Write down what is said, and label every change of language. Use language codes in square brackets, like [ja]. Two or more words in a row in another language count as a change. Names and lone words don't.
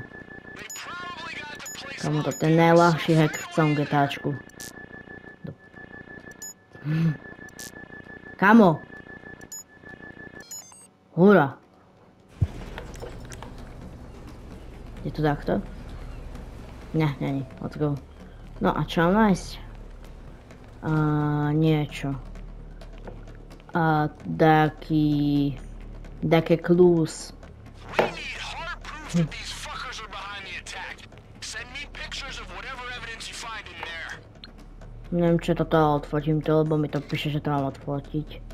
[sk] Kamo, to je najľahší hack v celom GTAčku. Kamo! Hurá! Je to takto? [cs] Ne, není. [en] Let's go. [sk] No a čo mám nájsť? Niečo. Také clues. Neviem, čo toto odfotím to, lebo mi to píše, že to mám odfotiť.